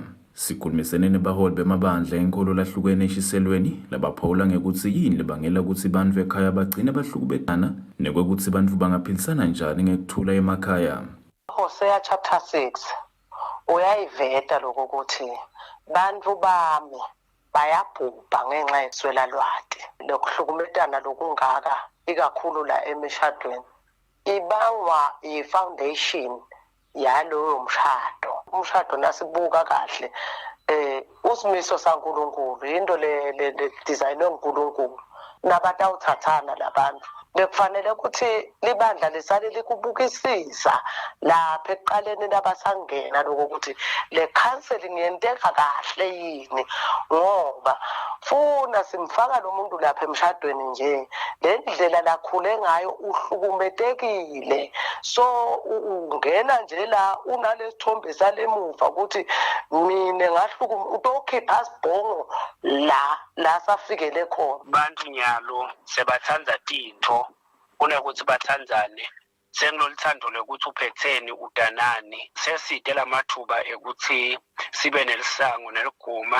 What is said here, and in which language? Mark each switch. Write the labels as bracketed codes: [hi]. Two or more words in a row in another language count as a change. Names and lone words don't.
[ss] Sikhulumisene nebaholi bemabandla enkolo lahlukene eshiselweni labaphawula ngekuthi yini lebangela ukuthi bantfu ekhaya bagcine bahlukubetana nekwekuthi bantfu bangaphilisana njani ngekuthula emakhaya. Hosea chapter 6 uyayiveta lokho ukuthi bantfu bami bayabhubha ngenxa yeswela lwati lokuhlukumetana lokungaka ikakhulu la emishadweni ibangwa i-foundation yaloyo mshado. Umshado nasibuka kahle usimiso saNkulunkulu into le designwe nguNkulunkulu nabatawuthathana labantu bekufanele ukuthi libandla lisale likubukisisa lapha ekuqaleni labasangena lokuthi le counseling yenteka kahle yini ngoba funa simfaka lo muntu lapha emshadweni nje le ndlela lakhule ngayo uhlukumetekile so ungena nje la unalesithombe salemuva ukuthi mina ngahlukumeza utokhipha sibhongo la safikele khona. Bantu nyalo sebathanza tinto kunokuthi bathanzane senginolithando lokuthi uphetheni udanani seside lamathuba ekuthi sibe nelisango neliguma